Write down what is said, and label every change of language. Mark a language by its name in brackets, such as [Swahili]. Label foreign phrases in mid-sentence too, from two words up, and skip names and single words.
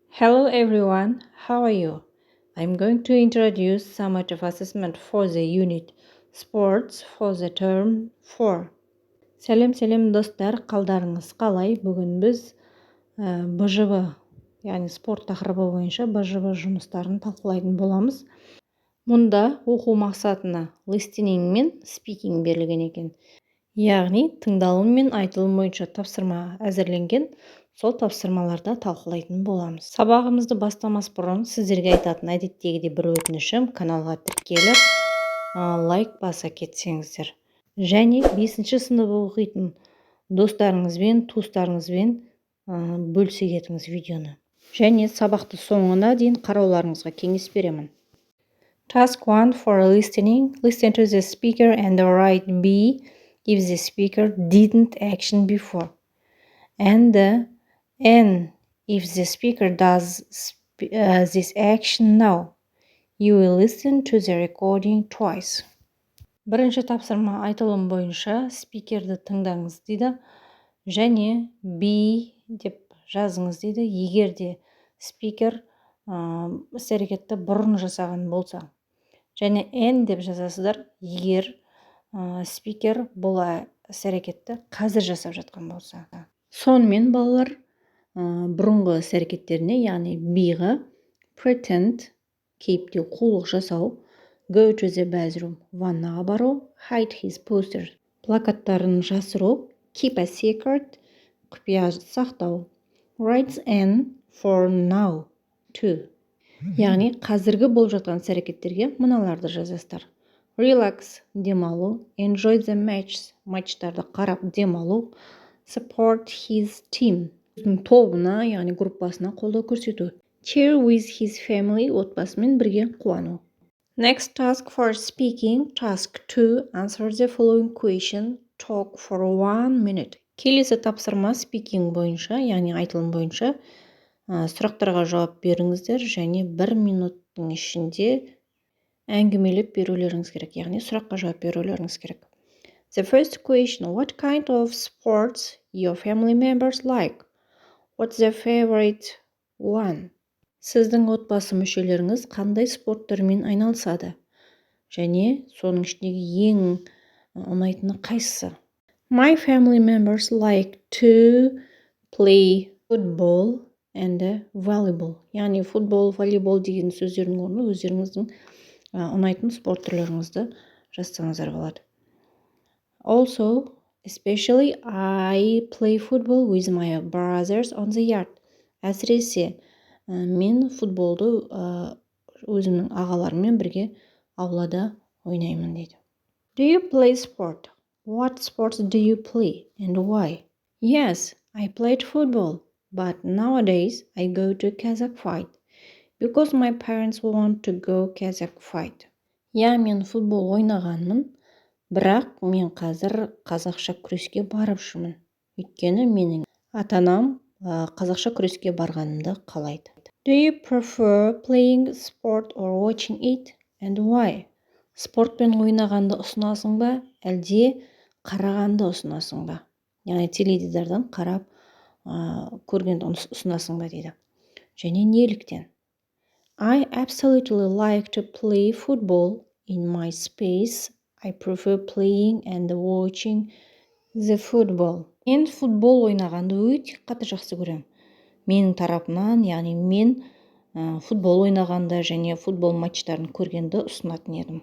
[English] Hello everyone, how are you? I'm going to introduce summative assessment for the unit sports for the term 4. [Kazakh] Сәлем достар, қалдарыңыз қалай? Бүгін біз БЖВ, яғни спорт тақырыбы бойынша БЖВ жұмыстарын талқылайтын боламыз. Мұнда оқу мақсатына listening мен speaking берілген екен. Яғни тыңдалым мен айтылым бойынша тапсырма әзірленген, сол тапсырмаларда талқылайтын боламыз. Сабағымызды бастамас бұрын сіздерге айтатын әдеттегідей бір өтінішім, каналға тіркеліп, лайк баса кетсеңіздер. Және 5-ші сынып оқитын достарыңызбен, туыстарыңызбен бөлісе кетіңіз видеоны. Және сабақты соңына дейін қарауларыңызға кеңес беремін. [English] Task 1 for listening. Listen to the speaker and write B if the speaker didn't action before. And N if the speaker does this action now. You will listen to the recording twice. [Kazakh] Бірінші тапсырма айтылым бойынша спикерді тыңдаңыз дейді. Және B деп жазыңыз дейді. Егер де спикер іс-әрекетті бұрын жасаған болса. Және N деп жазасыздар, егер спикер бұл іс-әрекетті қазір жасап жатқан болса. Сонымен балалар бұрынғы іс-әрекеттеріне, яғни B-ға pretend, кейіпте қулық жасау, [English] go to the bathroom, [Kazakh] ваннаға бару, [English] hide his posters, [Kazakh] плакаттарын жасыру, [English] keep a secret, [Kazakh] құпия сақтау, [English] writes N for now, to. [Kazakh] Яғни қазіргі болып жатқан іс-әрекеттерге мыналарды жазасыздар. Relax, демалу, [English] enjoy the matches, [Kazakh] матчтарды қарап демалу, [English] support his team, [Kazakh] тобына, яғни группасына қолдау көрсету, [English] cheer with his family, [Kazakh] отбасымен бірге қуану. [English] Next task for speaking. Task 2. Answer the following question. Talk for 1 minute. Келесі тапсырма speaking бойынша, яғни айтылым бойынша сұрақтарға жауап беріңіздер және 1 минуттың ішінде әңгімелеп берулеріңіз керек, яғни сұраққа жауап берулеріңіз керек. The first question. What kind of sports your family members like? What's their favorite one? [Kazakh] Сіздің отбасы мүшелеріңіз қандай спорт түрімен айналысады? Және соның ішіндегі ең ұнайтыны қайсысы? [English] My family members like to play football and volleyball. [Kazakh] Яғни футбол, волейбол деген сөздердің орнына өздеріңіздің ұнайтын спорт түрлеріңізді жазсаңыздар болады. [English] Also, especially I play football with my brothers on the yard. [Kazakh] Әсіресе мен футболды өзімнің ағаларыммен бірге аулада ойнаймын дейді. [English] Do you play sport? What sports do you play and why? Yes, I played football, but nowadays I go to Kazakh fight because my parents want to go Kazakh fight. [Kazakh] Я, мен футбол ойнағанмын, бірақ мен қазір қазақша күреске барып жүрмін. Өйткені менің ата-анам қазақша күреске барғанымды қалайды. Do you prefer playing sport or watching it and why? Спортпен ойнағанды ұсынасың ба, әлде қарағанды ұсынасың ба? Яғни теледидардан қарап көргенді ұсынасың ба дейді. Және неліктен? [English] I absolutely like to play football in my space. I prefer playing and watching the football. [Kazakh] Мен футбол ойнағанды өте қатты жақсы көрем. Менің тарапынан, яғни мен футбол ойнағанда және футбол матчтарын көргенді ұсынатын едім.